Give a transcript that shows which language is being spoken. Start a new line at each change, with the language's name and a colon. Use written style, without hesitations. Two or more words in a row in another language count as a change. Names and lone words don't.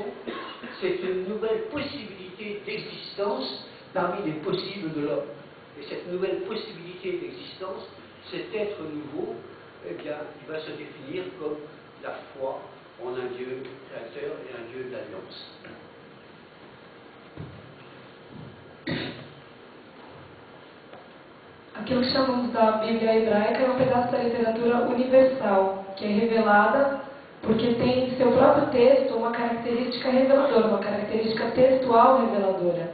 French: C'est une nouvelle possibilité d'existence parmi les possibles de l'homme. Et cette nouvelle possibilité d'existence, cet être nouveau, eh bien, il va se définir comme la foi en un Dieu créateur et un Dieu d'alliance.
Portuguese: Aquilo que chamamos da Bíblia hebraica é um pedaço da literatura universal, que é revelada porque tem em seu próprio texto uma característica reveladora, uma característica textual reveladora.